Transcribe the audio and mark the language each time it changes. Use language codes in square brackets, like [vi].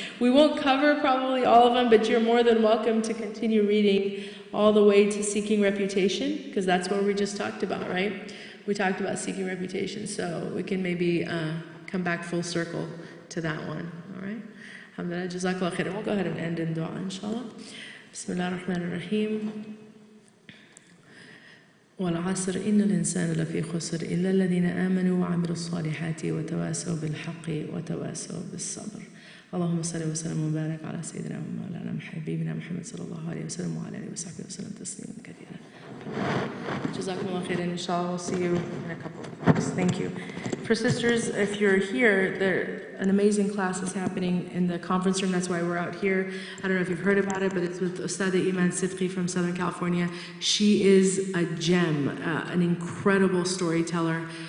[en] We won't cover probably all of them, but you're more than welcome to continue reading all the way to seeking reputation, because that's what we just talked about, right? We talked about seeking reputation, so we can maybe come back full circle to that one, all right? [ar] Alhamdulillah, jazakallah khairan. [en] We'll go ahead and end in dua, inshallah. [ar] Bismillah ar-Rahman ar-Rahim. والعصر إن الإنسان لفي خسر إلا الذين آمنوا وعملوا الصالحات وتواصوا بالحق وتواصوا بالصبر. اللهم صل وسلم وبارك على سيدنا ومولانا حبيبنا محمد صلى الله عليه وسلم وعلى آله وصحبه وسلم تسليما كثيرا. Jazakumullah khairan. [en] Inshallah, we'll see you in a couple of weeks. Thank you. For sisters, if you're here, an amazing class is happening in the conference room. That's why we're out here. I don't know if you've heard about it, but it's with Ustadha Iman Sidqi from Southern California. She is a gem, an incredible storyteller.